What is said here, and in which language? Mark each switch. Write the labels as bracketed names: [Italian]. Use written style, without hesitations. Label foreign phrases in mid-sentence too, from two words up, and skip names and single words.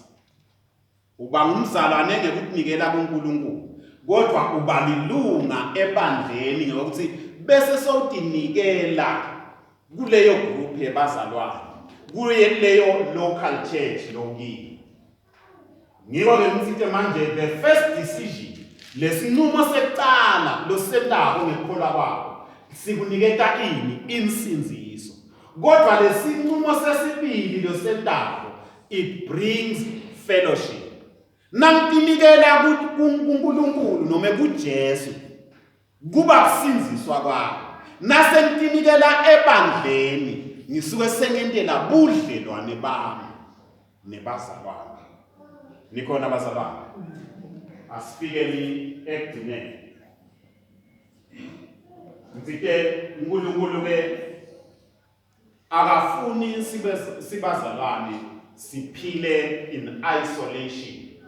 [Swati] Uba ngumzalwane ngekunikela kuNkulunkulu kodwa uba lilunga ebandleni ngokuthi bese sowutinikela kuleyo group yebazalwane kuleyo local church lokini. Ngiko ke mfite manje [English] the first decision [Swati] lesinqumo sekuqala losendako ngekholwa kwakho sikuniketa ini insinziso kodwa lesinqumo sesibili losendako [English] it brings fellowship. [Swati] Namtinikela kuNkulunkulu noma kuJesu kuba kusinziswa kwakho nasentinikela ebandleni ngisuke sengentela budlelwane bami nebazalwane. Nikhona bazalwane asifikeni ekugcineni ngitsike uNkulunkulu ke akafuni sibazalwane siphile [English] in isolation.